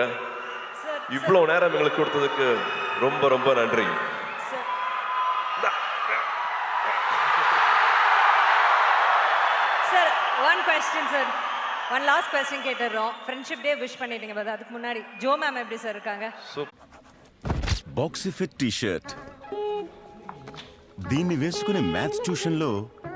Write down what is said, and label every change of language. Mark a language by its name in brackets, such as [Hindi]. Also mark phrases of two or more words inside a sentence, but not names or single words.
[Tamil] இவ்வளவு நேரம் எங்களுக்கு கொடுத்ததுக்கு ரொம்ப ரொம்ப நன்றி. சார், [English] One question [Tamil] சார், [English] One last question [Tamil] கேட்டுறோம். [English] Friendship Day wish [Tamil] பண்ணிட்டீங்க, பட் அதுக்கு முன்னாடி ஜோ மேம் எப்படி சார் இருக்காங்க? [English] Boxy fit T-shirt [Telugu] దీన్ని వేసుకుని [English] Maths tuitionలో